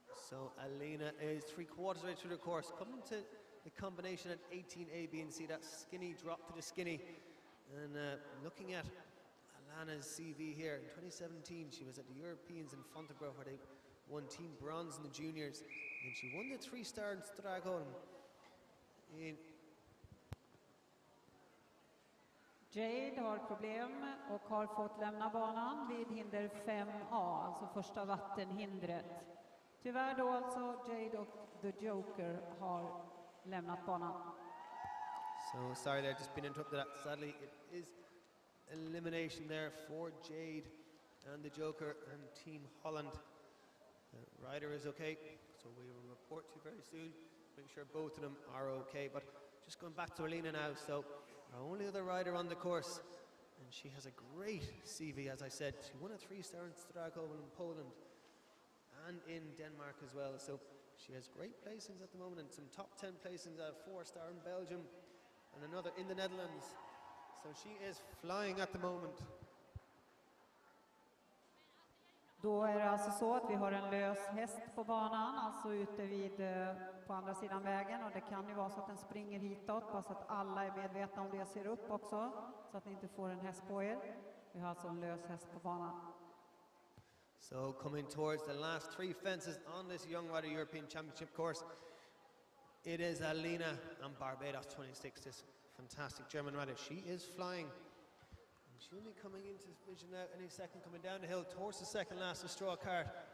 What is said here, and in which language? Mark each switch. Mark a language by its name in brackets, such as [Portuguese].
[English] So Alina is 3/4 way through the course, coming to the combination at 18 A, B and C, that skinny drop to the skinny. And looking at Alana's CV here, in 2017 she was at the Europeans in Fontainebleau, where they won team bronze in the juniors, and she won the 3-star in Stragholm. [Swedish] Jade har problem och har fått lämna banan vid hinder 5A, alltså första vattenhindret. Tyvärr då alltså Jade och The Joker har lämnat banan. [English] So sorry there, just been interrupted that. Sadly it is elimination there for Jade and the Joker and Team Holland. The rider is okay, so we will report to you very soon, make sure both of them are okay. But just going back to Alina now, so our only other rider on the course, and she has a great CV, as I said. She won a 3-star in Stragholm in Poland and in Denmark as well, so she has great placings at the moment, and some top 10 placings, a 4-star in Belgium and another in the Netherlands. So she is flying at the moment. [Swedish] Då är det alltså så att vi har en lös häst på banan, alltså ute vid på andra sidan vägen, och det kan ju vara så att den springer hitåt, bara så att alla är medvetna om det, ser upp också, så att ni inte får en häst på er. Vi har alltså en lös häst på banan. [English] So coming towards the last 3 fences on this Young Rider European Championship course, it is Alina and Barbados 26, this fantastic German rider. She is flying. And she'll be coming into vision now any second, coming down the hill towards the second last, the straw cart.